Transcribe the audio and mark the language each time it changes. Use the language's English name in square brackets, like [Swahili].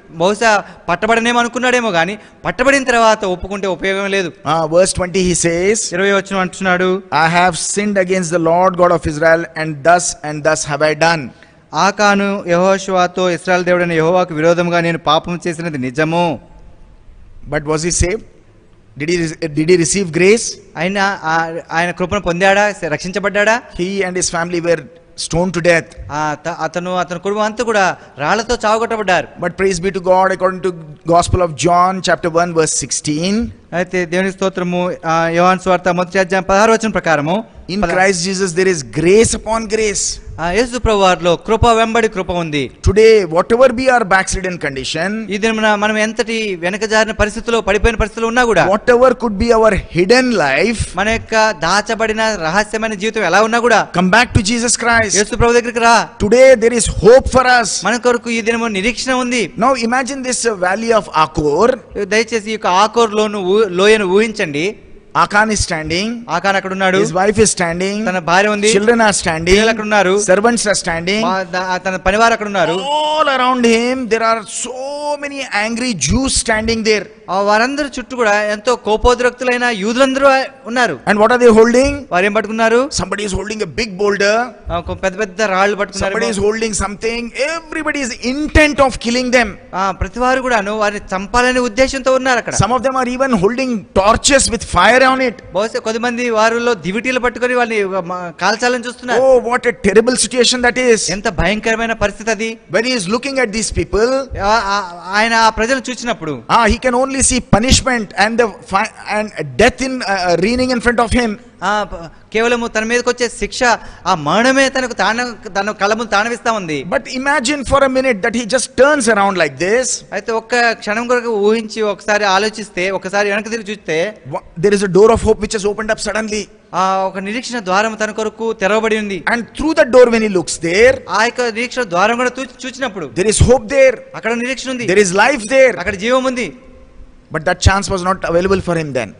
[Telugu] బహుశా పట్టబడనేమో అనుకున్నాడేమో, కానీ పట్టబడిన తర్వాత ఒప్పుకుంటే ఉపయోగం లేదు. [English] Verse 20 he says, [Telugu] 20వ వచనం అంటున్నాడు, [English] I have sinned against the Lord God of Israel and thus have I done. [Telugu] ఆకాను యెహోషువతో, ఇశ్రాయేలు దేవుడైన యెహోవాకు విరోధంగా నేను పాపం చేసినది నిజము. [English] But was he saved? Did he receive grace? [Telugu] ఆయన కృపను పొందాడా, రక్షించబడ్డాడా? [English] He and his family were stoned to death. [Telugu] అతని కుటుంబం అంతా కూడా రాళ్లతో చావగొట్టబడ్డారు. [English] But praise be to God, according to Gospel of John chapter 1 verse 16. [Telugu] అయితే దేవుని స్తోత్రము, యోహాను సువార్త 1:16 వచనం ప్రకారము, [English] in Christ Jesus there is grace upon grace. [Telugu] యేసు ప్రభువారిలో కృప వెంబడి కృప ఉంది. [English] Today whatever be our backslidden condition, [Telugu] ఈ దినమున మనం ఎంతటి వెనకజారిన పరిస్థితిలో, పడిపోయిన పరిస్థితిలో ఉన్నా కూడా, [English] whatever could be our hidden life, [Telugu] మన యొక్క దాచబడిన రహస్యమైన జీవితం ఎలా ఉన్నా కూడా, [English] come back to Jesus Christ. [Telugu] యేసు ప్రభు దగ్గరికి రా. [English] Today there is hope for us. [Telugu] మన కొరకు ఈ దినము నిరీక్షణ ఉంది. [English] Now imagine this valley of Achor. [Telugu] దయచేసి ఈ యొక్క ఆకోర్ లోయను ఊహించండి. [English] Achan is standing. [Telugu] ఆకాన్ అక్కడ ఉన్నాడు. [English] His wife is standing. [Telugu] తన భార్య ఉంది. [English] Children are standing. [Telugu] పిల్లలు అక్కడ ఉన్నారు. [English] Servants are standing. [Telugu] తన పనివారు అక్కడ ఉన్నారు. [English] All around him there are so many angry Jews standing there. [Telugu] వారందరూ చుట్టూ కూడా ఎంతో కోపోద్రక్తులైన యూదులందరూ ఉన్నారు. [English] And what are they holding? [Telugu] వారు ఏం పట్టుకున్నారు? [English] Somebody is holding a big boulder. [Telugu] పెద్ద పెద్ద రాళ్ళు పట్టుకున్నారు. [English] Somebody is holding something. Everybody is intent of killing them. [Telugu] ప్రతి వారు కూడాను వారిని చంపాలనే ఉద్దేశంతో ఉన్నారు అక్కడ. [English] Some of them are even holding torches with fire on it. [Telugu] బహుశా కొద్దిమంది వారిలో దివిటీలు పట్టుకొని వాళ్ళని కాల్చాలని చూస్తున్నారు. [English] Oh, what a terrible situation that is. [Telugu] ఎంత భయంకరమైన పరిస్థితి అది. [English] When he is looking at these people, [Telugu] ఆయన ఆ ప్రజలను చూసినప్పుడు, [English] he can only see punishment and death in reigning in front of him. [Telugu] కేవలము తన మీదకి వచ్చే శిక్ష, ఆ మరణమే తన కళ్ళ ముందు తానవిస్తా ఉంది. [English] But imagine for a minute that he just turns around like this. [Telugu] అయితే ఒక్క క్షణం కొరకు ఊహించి ఒకసారి ఆలోచిస్తే, ఒకసారి వెనక్కి తిరిగి చూస్తే, [English] there is a door of hope which has opened up suddenly. [Telugu] ఒక నిరీక్షణ ద్వారం తన కొరకు తెరవబడి ఉంది. [English] And through that door when he looks there, [Telugu] ఆ యొక్క నిరీక్షణ ద్వారం కూడా చూచినప్పుడు [English] there is hope there, [Telugu] అక్కడ నిరీక్షణ ఉంది, [English] there is life there. [Telugu] అక్కడ జీవం ఉంది. [English] But that chance was not available for him then.